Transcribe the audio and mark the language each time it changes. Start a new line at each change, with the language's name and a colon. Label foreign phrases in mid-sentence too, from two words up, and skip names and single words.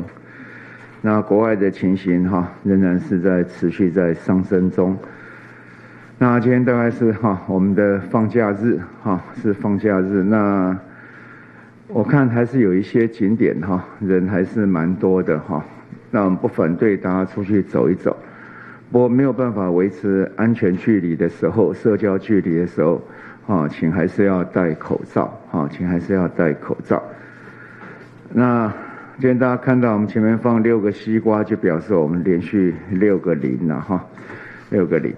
Chinese: 那國外的情形，哈，仍然是在持續在上升中。那今天大概是我們的放假日，是放假日。那我看還是有一些景點，人還是蠻多的，那我們不反對大家出去走一走。不過沒有辦法維持安全距離的時候，社交距離的時候。請還是要戴口罩，請還是要戴口罩。那今天大家看到我們前面放6個西瓜，就表示我們連續6個0了哈，6個0。